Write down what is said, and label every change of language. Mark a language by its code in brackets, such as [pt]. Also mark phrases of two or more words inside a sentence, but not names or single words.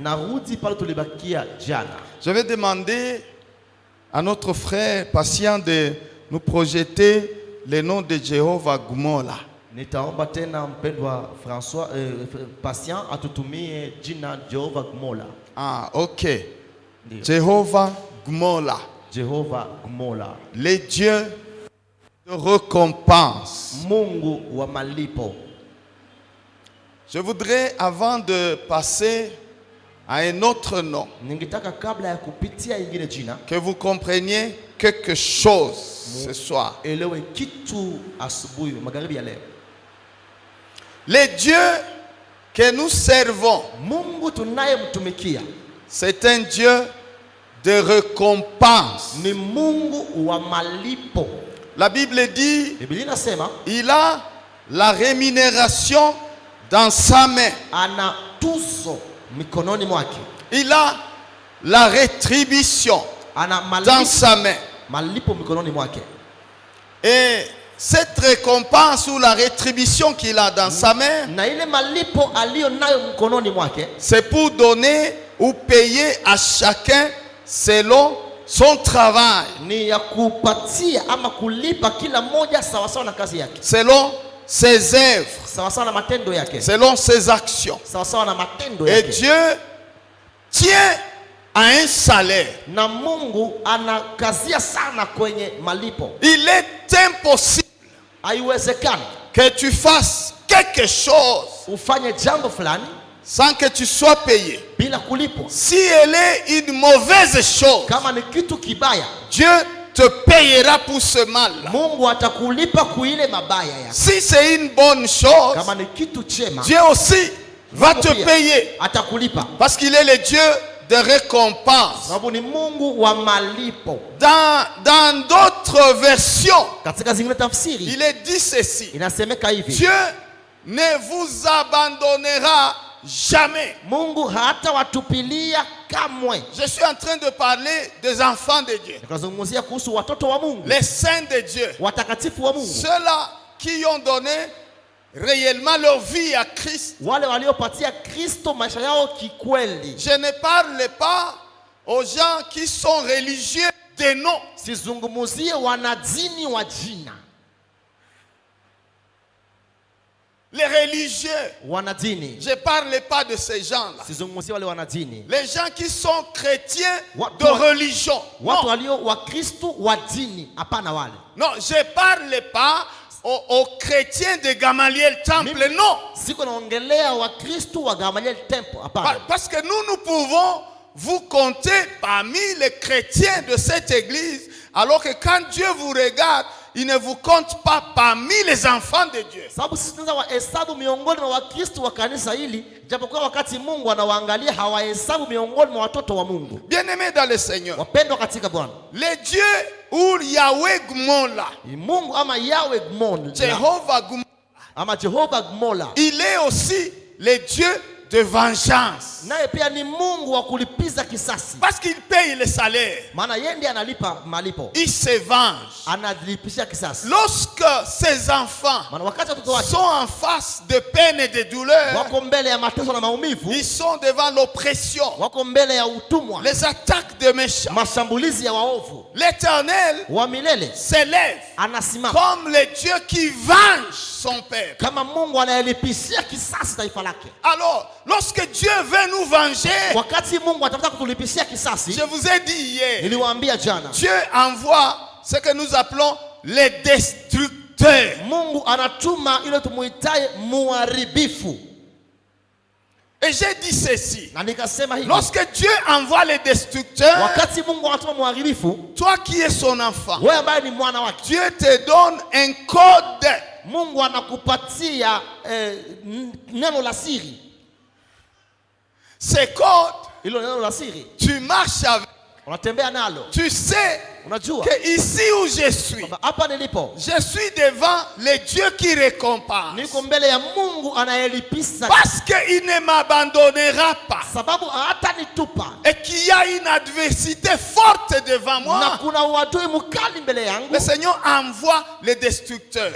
[fr] Je vais demander à notre frère patient de nous projeter le nom de Jéhovah Gmola. Ah, ok. Jéhovah Gmola. Jéhovah Gmola. Les dieux de récompense. [sw] Mungu wa malipo. [fr] Je voudrais, avant de passer à un autre nom, que vous compreniez quelque chose ce soir. Les dieux que nous servons, c'est un Dieu de récompense. [sw] Ni Mungu wa malipo. [fr] La Bible dit, [sw] Biblia inasema [fr] il a la rémunération dans sa main. [sw] Ana tuzo mikononi mwake. [fr] Il a la rétribution dans sa main. [sw] Malipo mikononi mwake. [fr] Et cette récompense ou la rétribution qu'il a dans sa main, [sw] na ile malipo alionayo mkononi mwake, [fr] c'est pour donner ou payer à chacun selon son travail. [sw] Ni ya kupatia ama kulipa kila mmoja sawa sawa na kazi yake. [fr] Selon ses œuvres. [sw] Sawa sawa na matendo yake. [fr] Selon ses actions. [sw] Sawa sawa na matendo yake. [fr] Et Dieu tient à un salaire. [sw] Na Mungu anakazia sana kwenye malipo. [fr] Il est impossible [sw] haiwezekani [fr] que tu fasses quelque chose [sw] ufanye jambo fulani [fr] sans que tu sois payé. [sw] Bila kulipwa. [fr] Si elle est une mauvaise chose, [sw] kama ni kitu kibaya, [fr] Dieu te payera pour ce mal. [sw] Mungu atakulipa kuile mabaya yako. [fr] Si c'est une bonne chose, [sw] kama ni kitu chema, [fr] Dieu aussi va te payer. [sw] Atakulipa. [fr] Parce qu'il est le Dieu de récompense. [sw] Sababu ni Mungu wa malipo. [fr] Dans d'autres versions, [sw] katika zingine tafsiri, [fr] il est dit ceci. [sw] Inasemeka hivi. [fr] Dieu ne vous abandonnera jamais. [sw] Mungu hata watupilia kamwe. [fr] Je suis en train de parler des enfants de Dieu. [sw] Nikazungumzia kuhusu watoto wa Mungu. [fr] Les saints de Dieu. [sw] Watakatifu wa Mungu. [fr] Ceux-là qui ont donné réellement leur vie à Christ. [sw] Wale waliopatia Kristo maisha yao kikweli. [fr] Je ne parle pas aux gens qui sont religieux de nom. [sw] Sizungumuzie wanadini wa jina. [fr] Les religieux. [sw] Wanadini. [fr] Je ne parle pas de ces gens-là. [sw] Sizungumuzie wale wanadini. [fr] Les gens qui sont chrétiens de religion. [sw] Watu walio wa Kristo wa dini, hapana wale. [fr] Non, je ne parle pas aux chrétiens de Gamaliel Temple, non. [sw] Siko naongelea wa Kristo wa Gamaliel Temple, hapana. [fr] Parce que nous pouvons vous compter parmi les chrétiens de cette église, alors que quand Dieu vous regarde, il ne vous compte pas parmi les enfants de Dieu. [sw] Sababu sisi tunaweza wahesabu miongoni mwa Wakristo wa kanisa hili, japokuwa wakati Mungu anawaangalia hawahesabu miongoni mwa watoto wa Mungu. [fr] Bien-aimés dans le Seigneur. [sw] Wapendwa katika Bwana. [fr] Le Dieu ou Yahweh Gmola. [sw] Mungu ama Yahweh Gmola. [fr] Jehovah Gmola. [sw] Ama Jehovah Gmola. [fr] Il est aussi le Dieu de vengeance. [sw] Naye pia ni Mungu wa kulipiza kisasi. [fr] Parce qu'il paye le salaire. [sw] Maana yeye ndiye analipa malipo. [fr] Il se venge. [sw] Analipisha kisasi. [fr] Lorsque ses enfants sont en face de peine et de douleur, [sw] wako mbele ya mateso na maumivu, [fr] ils sont devant l'oppression, [sw] wako mbele ya utumwa, [fr] les attaques de méchants, [sw] mashambulizi ya waovu, [fr] l'Éternel [sw] wa milele [fr] s'élève [sw] anasimama [fr] comme le Dieu qui venge son peuple. [sw] Kama Mungu anayelipishia kisasi taifa lake. [fr] Alors, lorsque Dieu veut nous venger, [sw] wakati Mungu anataka kutulipishia kisasi, [fr] je vous ai dit hier, [sw] niliwaambia jana, [fr] Dieu envoie ce que nous appelons les destructeurs. [sw] Mungu anatuma ile tumuitaye muharibifu. [fr] Et j'ai dit ceci. [sw] Na nikasema hivi. [fr] Lorsque Dieu envoie les destructeurs, [sw] wakati Mungu anatuma muharibifu, [fr] toi qui es son enfant, [sw] wewe ambaye ni mwana wake, [fr] Dieu te donne un code. [sw] Mungu anakupatia neno la siri. [fr] Ce code, [sw] ilo neno la siri, [fr] tu marches avec. [sw] Unatembea nalo. [fr] Tu sais [sw] unajua [fr] que ici où je suis, [sw] hapa nilipo, [fr] je suis devant le Dieu qui récompense. [sw] Niko mbele ya Mungu anayelipisa. [fr] Parce qu'il ne m'abandonnera pas. [sw] Sababu hatanitupa. [fr] Et qu'il y a une adversité forte devant moi. [sw] Na kuna uadui mkali mbele yangu. [fr] Le Seigneur envoie les destructeurs.